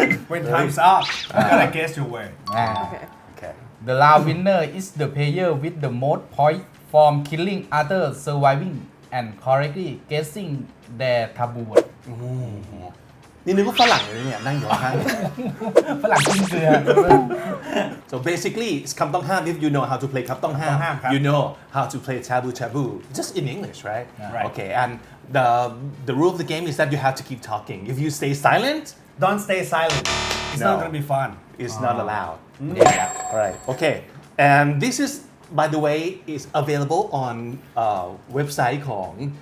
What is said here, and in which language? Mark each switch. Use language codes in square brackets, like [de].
[en] when time's up you gotta guess your word อ่า Okay. The last winner is the player with the most points from killing others, surviving, and correctly guessing their taboo word. [th] นี่นึกว่าฝรั่งเลยเนี่ยนั่งอยู่ข้าง ฝรั่งกินเกลือ [en] So basically it's คำต้องห้าม if you know how to play คำต้องห้าม [th] คำต้องห้ามครับ [en] you know how to play taboo taboo just in English right Right. Okay and the rule of the game is that you have to keep talking if you stay silent don't stay silent it's No. not gonna be fun it's not allowed Yeah. Alright okay and this is by the way is available on website ของ